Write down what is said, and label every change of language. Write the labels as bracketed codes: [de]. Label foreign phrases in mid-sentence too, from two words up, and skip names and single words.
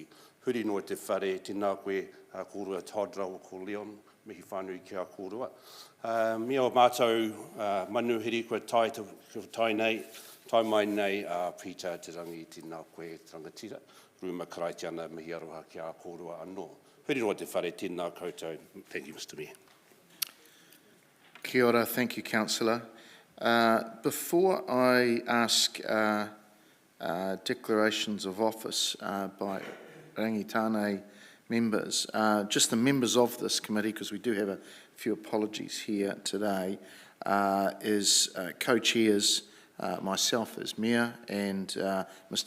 [mi] Huri noa te whare, tēnā koe, kōrua Todra o ko Leon, mihi whānui ki a kōrua. Me o mātou manuhiri kua tai mai nei, Peter te rangi tēnā koe te rangatira, Ruma Karaitiana mihi aroha ki a kōrua anō. Huri noa te whare, tēnā koutou. [en] Thank you, Mr. Mayor. [mi] Kia ora, [en] thank you, Councillor. Before I ask declarations of office by Rangitāne members, just the members of this committee, because we do have a few apologies here today, is co-chairs myself as Mayor and Mr.